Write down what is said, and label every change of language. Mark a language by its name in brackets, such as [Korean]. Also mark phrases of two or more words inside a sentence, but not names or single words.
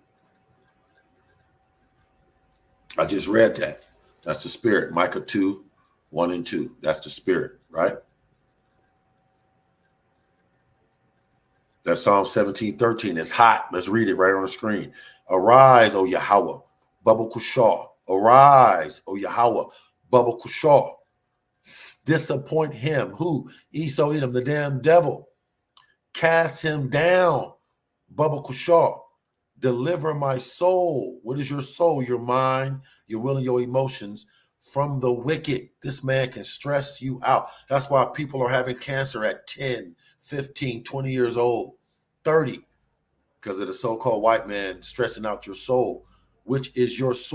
[English] I just read that. That's the spirit. Micah 2:1-2. That's the spirit, right? That's Psalm 17:13. It's hot. Let's read it right on the screen. Arise, O Yahweh, Baba Kushah. Arise, O Yahweh, Baba Kushah. Disappoint him. Who? Esau Edom, the damn devil. Cast him down, Baba Kushah. Deliver my soul. What is your soul? Your mind, your will, and your emotions from the wicked. This man can stress you out. That's why people are having cancer at 10, 15, 20 years old, 30, because of the so-called white man stressing out your soul, which is your sword.